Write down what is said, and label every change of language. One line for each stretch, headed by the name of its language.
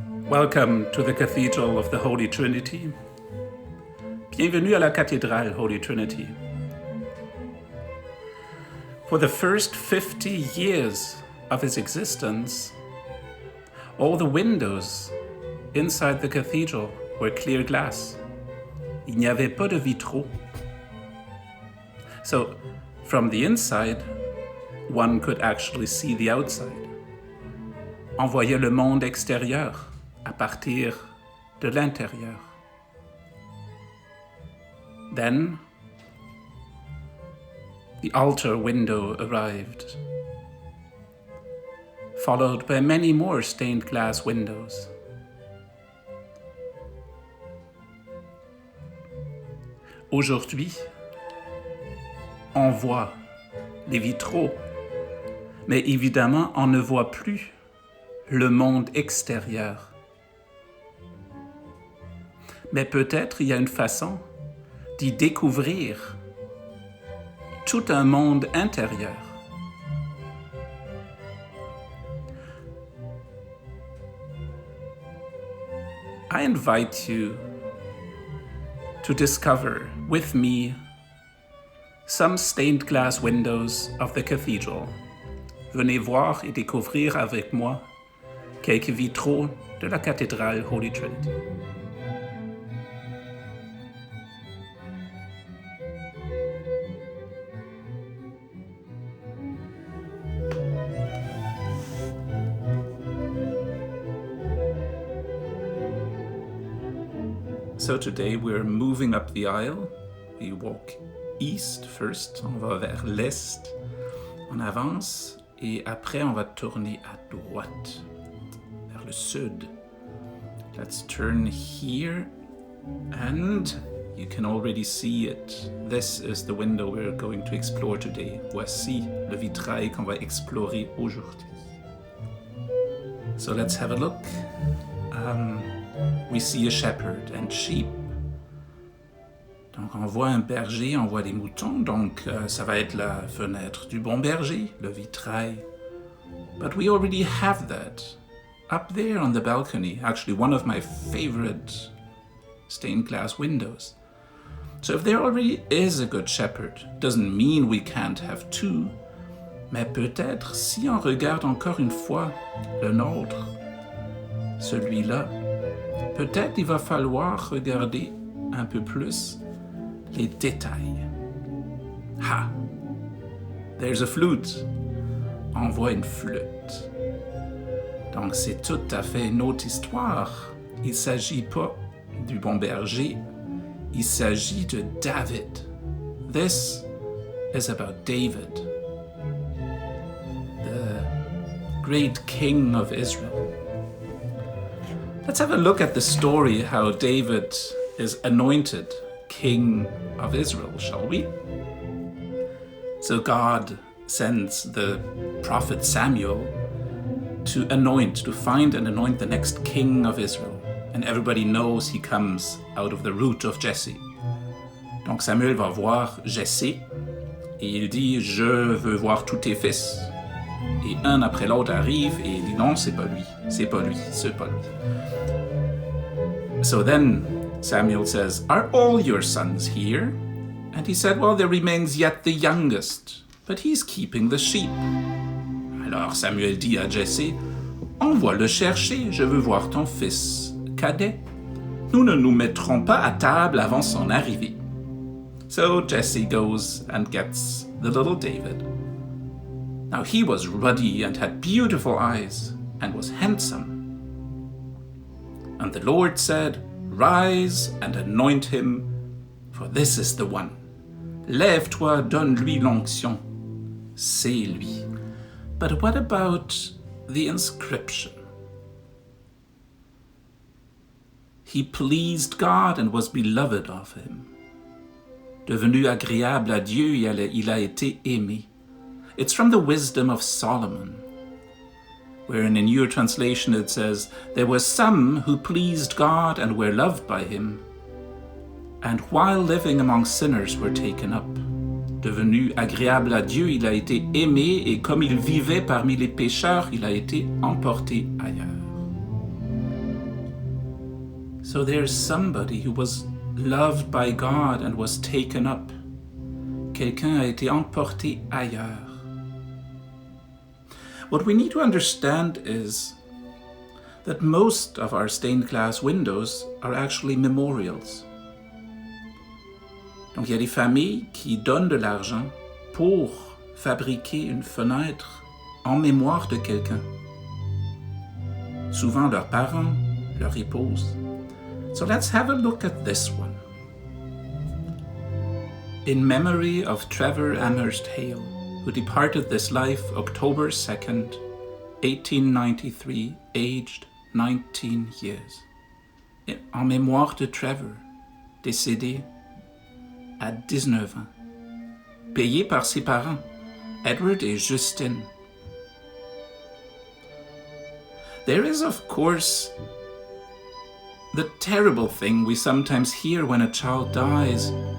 English: Welcome to the Cathedral of the Holy Trinity.
French: Bienvenue à la Cathédrale Holy Trinity.
English: For the first 50 years of its existence, all the windows inside the cathedral were clear glass.
French: Il n'y avait pas de vitraux.
English: So, from the inside, one could actually see the outside.
French: On voyait le monde extérieur à partir de l'intérieur.
English: Then, the altar window arrived, followed by many more stained glass windows.
French: Aujourd'hui, on voit les vitraux, mais évidemment, on ne voit plus le monde extérieur. Mais peut-être il y a une façon d'y découvrir tout un monde intérieur.
English: I invite you to discover with me some stained glass windows of the cathedral.
French: Venez voir et découvrir avec moi quelques vitraux de la Cathédrale Holy Trinity.
English: So today we're moving up the aisle. We walk east first,
French: on va vers l'est, on avance et après on va tourner à droite, vers le sud.
English: Let's turn here and you can already see it. This is the window we're going to explore today.
French: Voici le vitrail qu'on va explorer aujourd'hui.
English: So let's have a look. We see a shepherd and sheep.
French: Donc on voit un berger, on voit des moutons, donc ça va être la fenêtre du bon berger, le vitrail.
English: But we already have that up there on the balcony, actually one of my favorite stained glass windows. So if there already is a good shepherd, doesn't mean we can't have two,
French: mais peut-être si on regarde encore une fois le nôtre, celui-là, peut-être il va falloir regarder un peu plus les détails. Ha!
English: There's a flute.
French: On voit une flûte. Donc c'est tout à fait une autre histoire. Il ne s'agit pas du bon berger, il s'agit de David.
English: This is about David, the great king of Israel. Let's have a look at the story how David is anointed king of Israel, shall we? So God sends the prophet Samuel to find and anoint the next king of Israel. And everybody knows he comes out of the root of Jesse.
French: Donc Samuel va voir Jesse et il dit « Je veux voir tous tes fils ». Et un après l'autre arrive et il dit « Non, c'est pas lui, c'est pas lui, c'est pas lui ».
English: So then Samuel says, "Are all your sons here?" And he said, "Well, there remains yet the youngest, but he's keeping the sheep."
French: Alors Samuel dit à Jesse, "Envoie le chercher, je veux voir ton fils cadet. Nous ne nous mettrons pas à table avant son arrivée."
English: So Jesse goes and gets the little David. Now he was ruddy and had beautiful eyes and was handsome. And the Lord said, "Rise and anoint him, for this is the one.
French: Lève-toi, donne-lui l'onction. C'est lui."
English: But what about the inscription? He pleased God and was beloved of him.
French: Devenu agréable à Dieu, il a été aimé.
English: It's from the wisdom of Solomon, wherein in your translation it says, "There were some who pleased God and were loved by him, and while living among sinners were taken up."
French: Devenu agréable à Dieu, il a été aimé, et comme il vivait parmi les pécheurs, il a été emporté ailleurs.
English: So there's somebody who was loved by God and was taken up.
French: Quelqu'un a été emporté ailleurs.
English: What we need to understand is that most of our stained glass windows are actually memorials.
French: Donc il y a des familles qui donnent de l'argent pour fabriquer une fenêtre en mémoire de quelqu'un. Souvent leurs parents, leur épouse.
English: So let's have a look at this one. In memory of Trevor Amherst Hale, who departed this life October 2nd, 1893, aged 19 years.
French: En mémoire de Trevor, décédé à 19 ans, payé par ses parents, Edward et Justine.
English: There is, of course, the terrible thing we sometimes hear when a child dies.